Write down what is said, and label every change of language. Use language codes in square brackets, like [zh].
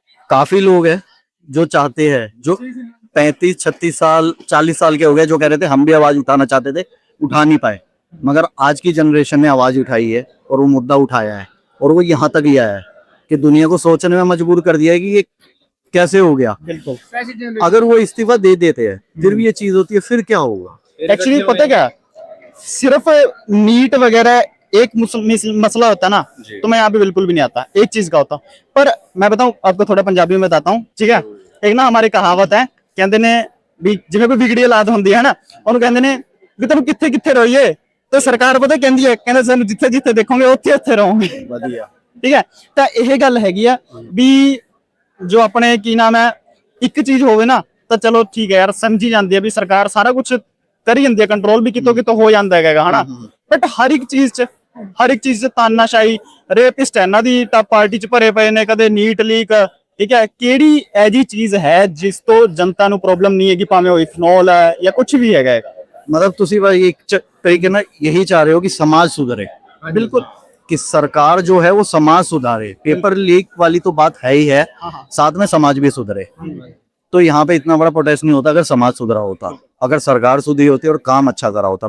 [hi] काफी लोग हैं जो चाहते हैं, जो 35-36 साल 40 साल के हो गए, जो कह रहे थे हम भी आवाज उठाना चाहते थे, उठा नहीं पाए, मगर आज की जनरेशन ने आवाज उठाई है और वो मुद्दा उठाया है और वो यहाँ तक ले आया है कि दुनिया को सोचने में मजबूर कर दिया है कि ये कैसे हो गया। बिल्कुल। अगर वो इस्तीफा दे देते हैं फिर भी ये चीज होती है, फिर क्या होगा? एक्चुअली पता क्या, सिर्फ नीट वगैरह एक मसला होता ना, तो मैं यहाँ पे बिल्कुल भी नहीं आता, एक चीज का होता। पर मैं बताऊं आपको, थोड़ा पंजाबी में बताता हूँ, ठीक है। एक ना हमारी कहावत है, कहते ने भी जिवें कोई बिगड़ी औलाद होंदी है ना, [pa] ਉਹਨੂੰ ਕਹਿੰਦੇ ਨੇ ਵੀ ਤੈਨੂੰ ਕਿੱਥੇ ਕਿੱਥੇ ਰਹੀਏ, ਤੇ ਸਰਕਾਰ ਪਤਾ ਕਹਿੰਦੀ ਹੈ, ਕਹਿੰਦੇ ਸਾਨੂੰ ਜਿੱਥੇ ਜਿੱਥੇ ਦੇਖੋਗੇ ਉੱਥੇ ਉੱਥੇ ਰਹੋਗੇ, ਵਧੀਆ। ਠੀਕ ਹੈ। ਤਾਂ ਇਹ ਗੱਲ ਹੈਗੀ ਆ ਵੀ ਜੋ ਆਪਣੇ ਕੀ ਨਾਮ ਹੈ, ਇੱਕ ਚੀਜ਼ ਹੋਵੇ ਨਾ ਤਾਂ ਚਲੋ ਠੀਕ ਹੈ ਯਾਰ, ਸਮਝੀ ਜਾਂਦੀ ਹੈ ਵੀ ਸਰਕਾਰ ਸਾਰਾ ਕੁਝ ਕਰੀ ਜਾਂਦੀ ਹੈ, ਕੰਟਰੋਲ ਵੀ ਕਿਤੋਂ ਕਿਤੋਂ ਹੋ ਜਾਂਦਾ ਹੈਗਾ ਹਨਾ, ਬਟ ਹਰ ਇੱਕ ਚੀਜ਼ 'ਚ ਤਾਨਾਸ਼ਾਹੀ, ਰੇਪਿਸਟ ਇਹਨਾਂ ਦੀ ਟਾਪ ਪਾਰਟੀ 'ਚ ਭਰੇ ਪਏ ਨੇ, ਕਦੇ ਨੀਟ ਲੀਕ, ਠੀਕ ਹੈ। ਕਿਹੜੀ ਐਜੀ ਚੀਜ਼ ਹੈ ਜਿਸ ਤੋਂ ਜਨਤਾ ਨੂੰ ਪ੍ਰੋਬਲਮ ਨਹੀਂ ਹੈਗੀ, ਭਾਵੇਂ ਉਹ ਇਥਨॉल ਹੈ ਜਾਂ ਕੁਝ ਵੀ ਹੈਗਾ। [hi] मतलब तुसी भाई एक तरीके ना यही चाह रहे हो कि समाज सुधरे? बिल्कुल, कि सरकार जो है वो समाज सुधारे। पेपर लीक वाली तो बात है ही है, साथ में समाज भी सुधरे। तो यहाँ पे इतना बड़ा प्रोटेस्ट नहीं होता अगर समाज सुधरा होता, अगर सरकार सुधरी होती और काम अच्छा करा होता।